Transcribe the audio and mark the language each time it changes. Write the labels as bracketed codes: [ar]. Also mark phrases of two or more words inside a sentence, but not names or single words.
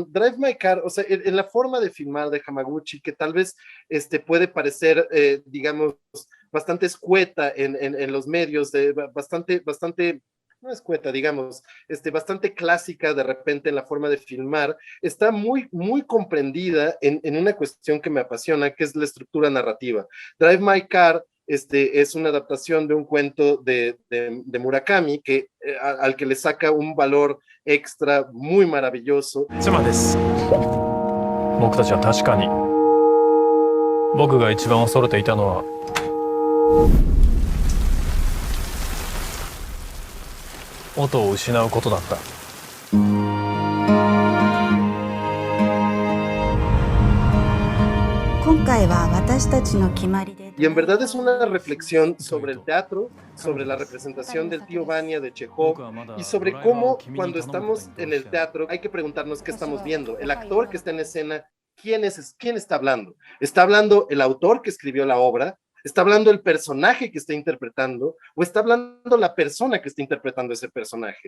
[es] Drive My Car, o sea, en la forma de filmar de Hamaguchi, que tal vez puede parecer, digamos, bastante escueta en los medios, bastante, no escueta, digamos, bastante clásica de repente en la forma de filmar, está muy, muy comprendida en una cuestión que me apasiona, que es la estructura narrativa. Drive My Car es una adaptación de un cuento de Murakami, al que le saca un valor extra muy maravilloso. [ja] 妻です。僕たちは確かに僕が一番恐れていたのは音を失うことだった。今回は私たちの決まりで [es] Y en verdad es una reflexión sobre el teatro, sobre la representación del tío Vania de Chekhov, y sobre cómo cuando estamos en el teatro hay que preguntarnos qué estamos viendo. El actor que está en escena, ¿quién está hablando? ¿Está hablando el autor que escribió la obra? ¿Está hablando el personaje que está interpretando? ¿O está hablando la persona que está interpretando ese personaje?